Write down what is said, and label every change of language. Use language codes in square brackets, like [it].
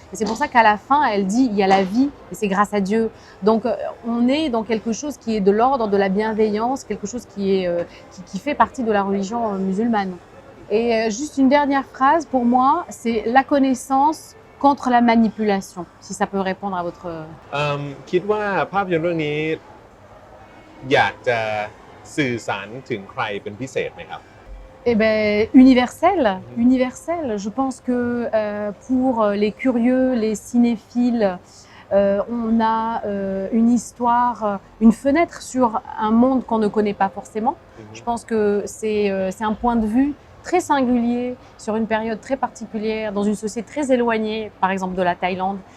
[fr] Et c'est pour ça qu'à la fin, elle dit il y a la vie et c'est grâce à Dieu. Donc on est dans quelque chose qui est de l'ordre de la bienveillance, quelque chose qui fait partie de la religion musulmane. Et juste une dernière phrase pour moi, c'est la connaissance contre la manipulation, si ça peut répondre à votre... [th] คิดว่าภาพยนตร์เรื่องนี้อยากจะสื่อสารถึงใครเป็นพิเศษไหมครับ [fr] Eh ben, universel. Je pense que pour les curieux, les cinéphiles, on a une histoire, une fenêtre sur un monde qu'on ne connaît pas forcément. Je pense que c'est un point de vue très singulier sur une période très particulière, dans une société très éloignée, par exemple de la Thaïlande.